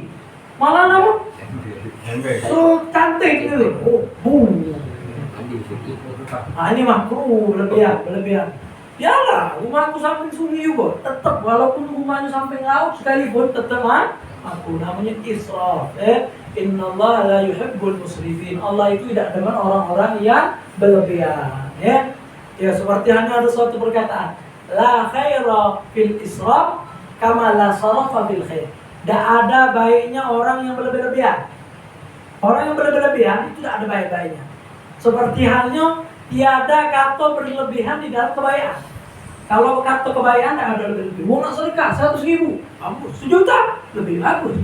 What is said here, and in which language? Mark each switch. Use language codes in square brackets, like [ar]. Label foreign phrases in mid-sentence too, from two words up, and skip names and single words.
[id] Malah nama cantik gitu. Ini makruh berlebihan. Yalah, rumahku samping sungai juga. Tetap walaupun rumahnya samping laut sekalipun tetap makruh. Namanya israf. [ar] إن الله لا يحب المسرفين. [id] Allah itu tidak dengan orang-orang yang berlebihan. Ya seperti hanya ada suatu perkataan. [ar] لا خير في الإسراف كما لا سرف في الخير. [id] Tidak ada baiknya orang yang berlebihan. Orang yang berlebihan itu tidak ada baik-baiknya. Seperti halnya tiada kata berlebihan di dalam kebaikan. Kalau kata kebaikan tidak ada lebih. Mau nak sedekah 100.000, bagus. 1 juta lebih bagus.